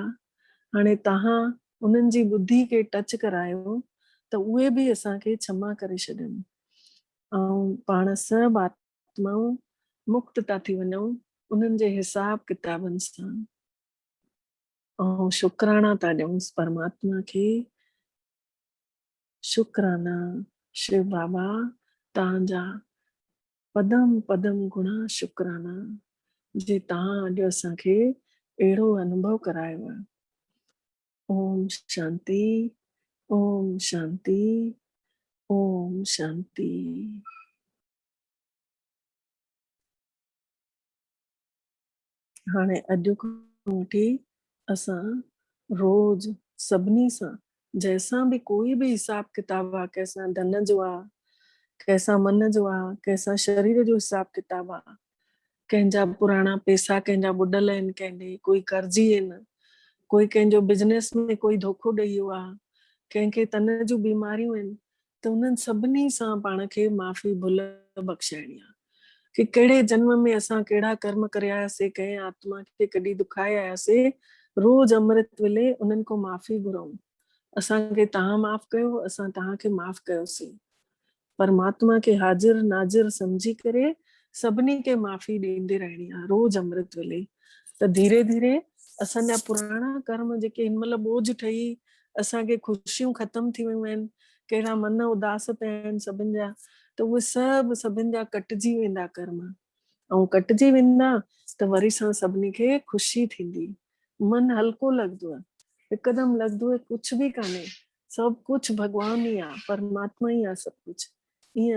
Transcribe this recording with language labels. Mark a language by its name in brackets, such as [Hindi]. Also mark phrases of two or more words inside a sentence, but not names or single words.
[Sindhi] हाणे तव्हां उन्हनि जी बुद्धि खे टच करायो त उहे बि असांखे क्षमा करे छॾनि ऐं पाण सभु आत्माऊं मुक्त था थी वञूं उन्हनि जे हिसाब किताबनि सां। ऐं शुक्राना था ॾियूं परमात्मा खे। शुक्राना शिव बाबा, तव्हांजा पदम पदम गुणा शुक्राना जे तव्हां अॼु असांखे अहिड़ो अनुभव करायो आहे। [Sanskrit] ओम शांति, ओम शांति, ओम शांति। [Sindhi] हाणे अॼु खां वठी असां रोज सभिनी सां जंहिंसां बि कोई बि हिसाब किताब आहे, कंहिंसां धन जो आहे, कंहिंसां मन जो आहे, कंहिंसां शरीर जो हिसाब किताब आहे, कंहिंजा पुराणा पैसा कंहिंजा ॿुॾल आहिनि, कंहिंजे कोई कर्ज़ी आहिनि, कोई कंहिंजो बिजनेस में कोई धोखो ॾेई वियो आहे, कंहिंखे तन जूं बीमारियूं आहिनि, त उन्हनि सभिनी सां पाण खे माफ़ी भुल बख़्शाइणी आहे कि कहिड़े जन्म में असां कहिड़ा कर्म करे आयासीं, कंहिं आत्मा खे कॾहिं दुखाए आयासीं। रोज अमृत वेले उन्हनि खां माफ़ी घुरूं। असांखे तव्हां माफ़ कयो, असां तव्हांखे माफ़ कयोसीं। परमात्मा खे हाजिर नाजिर समझी करे सभिनी खे माफ़ी ॾींदे रहणी आहे रोज अमृत वेले। त धीरे धीरे असांजा पुराणा कर्म जेके हिन महिल बोझ ठही असांखे ख़ुशियूं ख़तम थी वियूं आहिनि, कहिड़ा मन उदास पिया आहिनि सभिनि जा, त उहे सभु सभिनि जा कटिजी वेंदा कर्म। ऐं कटिजी वेंदा त वरी सां सभिनी खे ख़ुशी थींदी, मन हल्को लॻंदो आहे, हिकदमि लॻंदो आहे कुझु बि कान्हे, सभु कुझु भॻवान ई आहे, परमात्मा ई आहे सभु कुझु।